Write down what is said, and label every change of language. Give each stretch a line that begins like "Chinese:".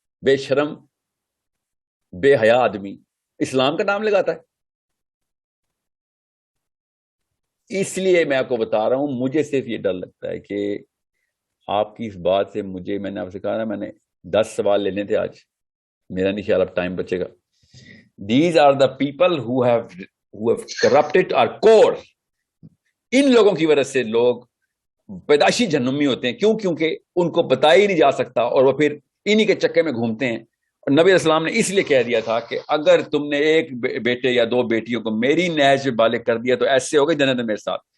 Urdu: بے شرم بے حیا آدمی اسلام کا نام لگاتا ہے. اس لیے میں آپ کو بتا رہا ہوں مجھے صرف یہ ڈر لگتا ہے کہ آپ کی اس بات سے میں نے آپ سے کہا نا میں نے 10 سوال لینے تھے آج. میرا نہیں خیال اب ٹائم بچے گا.
English: These are the people who have corrupted our core.
Urdu: ان لوگوں کی وجہ سے لوگ پیدائشی جہنمی ہوتے ہیں. کیوں؟ کیونکہ ان کو بتایا ہی نہیں جا سکتا اور وہ پھر انہی کے چکے میں گھومتے ہیں. اور نبی علیہ السلام نے اس لیے کہہ دیا تھا کہ اگر تم نے ایک بیٹے یا 2 بیٹیوں کو میری نہج میں بالغ کر دیا تو ایسے ہوگے جنت میں میرے ساتھ.